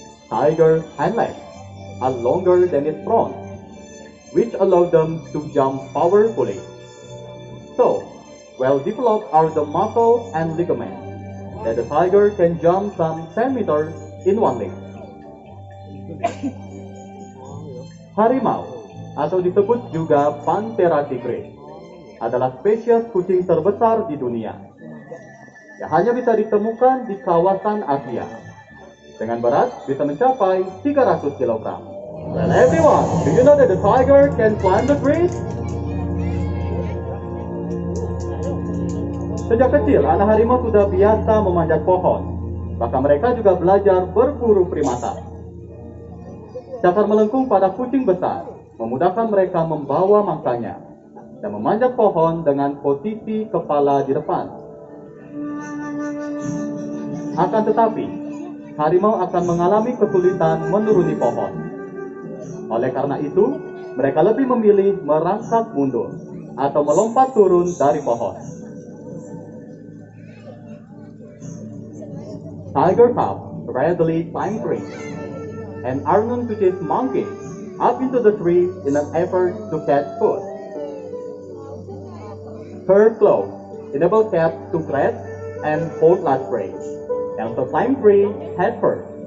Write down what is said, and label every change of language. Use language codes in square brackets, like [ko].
[en] Tiger's hind legs are longer than its front, which allow them to jump powerfully. So, well developed are the muscles and ligaments that the tiger can jump some 10 meters in one leap. [id] Harimau, atau disebut juga Panthera tigris, adalah spesies kucing terbesar di dunia yang hanya bisa ditemukan di kawasan Asia. Dengan berat bisa mencapai 300 kg. [en] Well everyone, do you know that the tiger can climb the trees? [id] Sejak kecil, anak harimau sudah biasa memanjat pohon. Bahkan mereka juga belajar berburu primata. Cakar melengkung pada kucing besar memudahkan mereka membawa mangsanya dan memanjat pohon dengan posisi kepala di depan. Akan tetapi, harimau akan mengalami kesulitan menuruni pohon. Oleh karena itu, mereka lebih memilih merangkak mundur atau melompat turun dari pohon. [en] Tiger cubs readily climb trees and are known to chase monkeys up into the tree in an effort to catch food. Curved claws enable cats to grasp and hold large prey, and to climb trees head first.